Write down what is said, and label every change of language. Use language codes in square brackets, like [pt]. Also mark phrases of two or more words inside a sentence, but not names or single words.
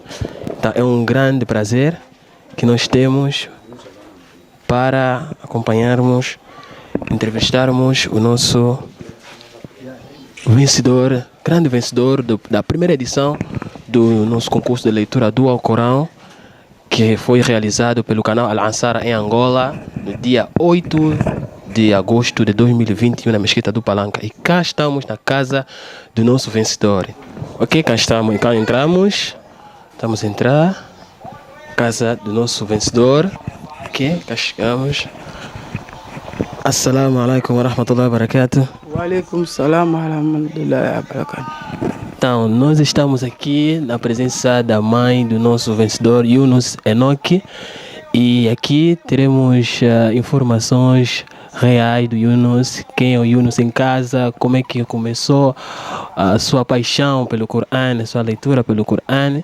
[pt] Então, é um grande prazer que nós temos para acompanharmos, entrevistarmos o nosso vencedor, grande vencedor da primeira edição do nosso concurso de leitura do Alcorão, que foi realizado pelo canal Al-Ansara em Angola no dia 8 de agosto de 2021 na Mesquita do Palanca. E cá estamos na casa do nosso vencedor. Ok, cá estamos, cá entramos. Estamos a entrar, casa do nosso vencedor. Ok, cá chegamos. [ar] السلام عليكم و رحمة الله و بركاته. و عليكم السلام و رحمة الله و بركاته. [pt] Então, nós estamos aqui na presença da mãe do nosso vencedor, Yunus Enoque. E aqui teremos informações reais do Yunus, quem é o Yunus em casa, como é que começou a sua paixão pelo Corão, a sua leitura pelo Corão.